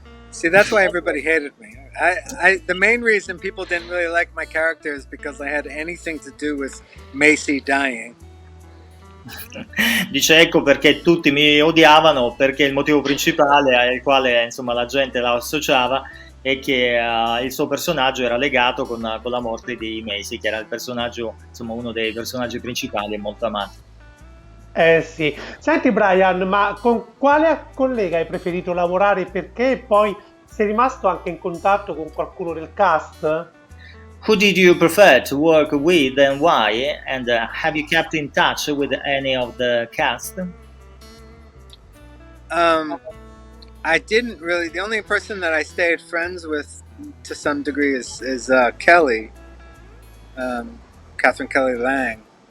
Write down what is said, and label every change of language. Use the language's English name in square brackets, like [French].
[English] See, that's why everybody hated me. The main reason people didn't really like my character is because I had anything to do with Macy dying. [Italian] Dice ecco perché tutti mi odiavano, perché il motivo principale al quale insomma la gente la associava è che il suo personaggio era legato con la morte di Macy, che era il personaggio, insomma uno dei personaggi principali e molto amati. Sì. Senti Brian, ma con quale collega hai preferito lavorare, perché poi sei rimasto anche in contatto con qualcuno del cast? [English] Who did you prefer to work with and why? And have you kept in touch with any of the cast? I didn't really. The only person that I stayed friends with to some degree is Kelly, Catherine Kelly Lang.